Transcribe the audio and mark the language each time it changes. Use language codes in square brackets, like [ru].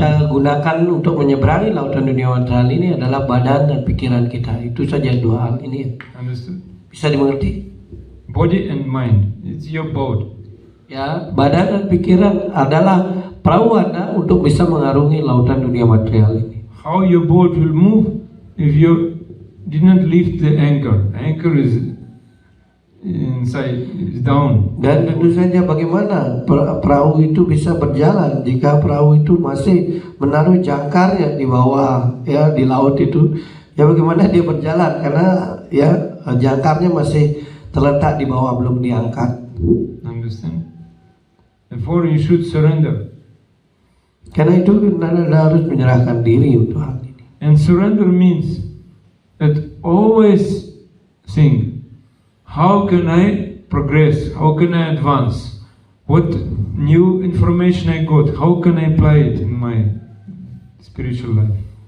[id] kita gunakan untuk menyeberangi lautan dunia material ini adalah badan dan pikiran kita. Itu saja dua hal ini. [en] Understood? [id] Bisa dimengerti? [en] Body and mind. It's your boat. [id] Badan dan pikiran adalah perahu Anda untuk bisa mengarungi lautan dunia material ini. [en] How your boat will move if you did not lift the anchor? Anchor is inside, is down. [id] Dan tentu saja bagaimana perahu itu bisa berjalan jika perahu itu masih menaruh jangkarnya di bawah di laut itu. Bagaimana dia berjalan karena jangkarnya masih terletak di bawah, belum diangkat. [en] Understand? Therefore you should surrender. [id] Karena itu Anda harus menyerahkan diri untuk hal ini. [en] And surrender means that always think, how can I progress? How can I advance? What new information I got? How can I apply it in my spiritual life?